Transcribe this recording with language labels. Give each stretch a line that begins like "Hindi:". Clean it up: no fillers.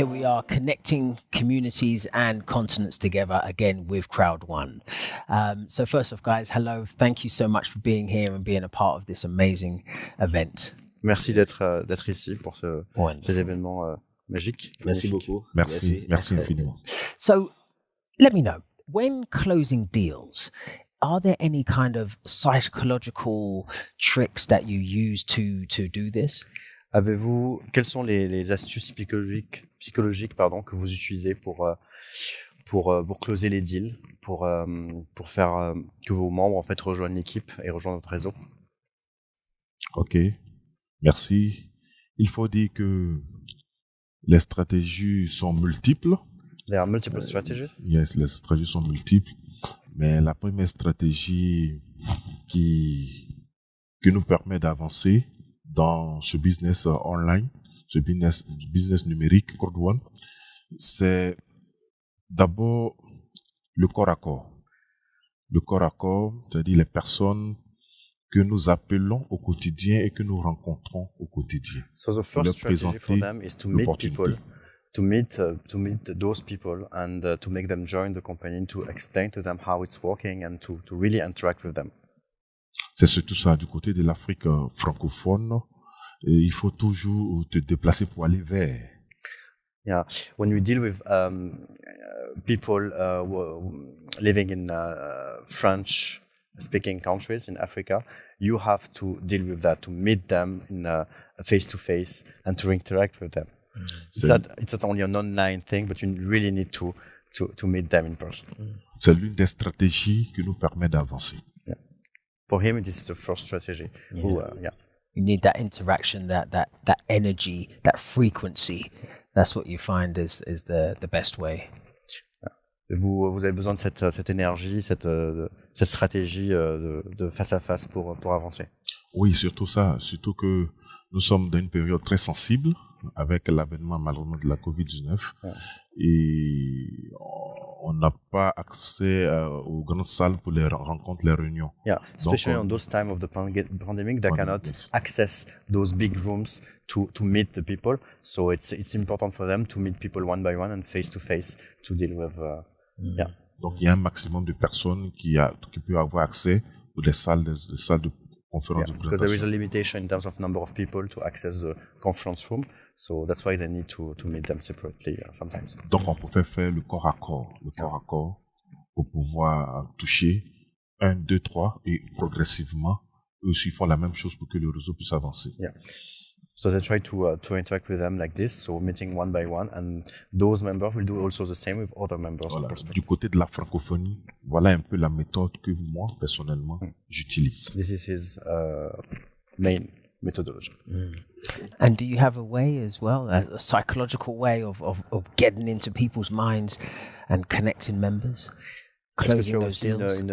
English: are connecting communities and continents together again with Crowd One. So first off, guys, hello. Thank you so much for being here and being a part of this amazing event.
French: Merci d'être ici pour ces événements magiques. Merci beaucoup. Merci infiniment.
English: So let me know, when closing deals, are there any kind of psychological tricks that you use to do this?
French: Quelles sont les astuces psychologiques que vous utilisez pour closer les deals, pour faire que vos membres en fait rejoignent l'équipe et rejoignent votre réseau? Ok, merci. Il faut dire que les stratégies sont multiples.
English: There are multiple strategies.
French: Yes, les stratégies sont multiples. Mais la première stratégie qui nous permet d'avancer dans ce business online, ce business numérique, Crowd One, c'est d'abord le corps à corps. Le corps à corps, c'est-à-dire les personnes que nous appelons au quotidien et que nous rencontrons au quotidien.
English: So the first strategy for them is to meet people, to meet those people and to make them join the company, to explain to them how it's working and to really interact with them.
French: C'est surtout ça, du côté de l'Afrique francophone, et il faut toujours te déplacer pour aller vers.
English: Yeah, when we deal with people living in French-speaking countries in Africa, you have to deal with that, to meet them in face-to-face and to interact with them. It's not only an online thing, but you really need to meet them in person.
French: C'est l'une des stratégies qui nous permet d'avancer.
English: Yeah. For him, this is the first strategy. Yeah. You need that interaction, that energy, that frequency. That's what you find is the best way.
French: Vous avez besoin de cette énergie, cette stratégie de face à face pour avancer. Oui, surtout ça. Surtout que nous sommes dans une période très sensible avec l'avènement malheureusement de la COVID-19.
English: Yes.
French: Et on n'a pas accès aux grandes salles pour les rencontres, les réunions.
English: Yeah, especially on those time of the pandemic, they cannot access those big rooms to meet the people. So it's important for them to meet people one by one and face to face to deal with. Yeah.
French: Donc il y a un maximum de personnes qui peuvent avoir accès aux salles de conférence.
English: Yeah, because there is a limitation in terms of number of people to access the conference room. So that's why they need to meet them separately sometimes.
French: Donc on peut faire le corps à corps, pour pouvoir toucher 1, 2, 3 et progressivement eux aussi font la même chose pour que le réseau puisse avancer.
English: Yeah. So they try to interact with them like this, so meeting one by one, and those members will do also the same with other members.
French: Voilà. Du côté de la francophonie, voilà un peu la méthode que moi personnellement j'utilise.
English: This is his main methodology. And do you have a way as well, a psychological way of getting into people's minds and connecting members, closing those deals?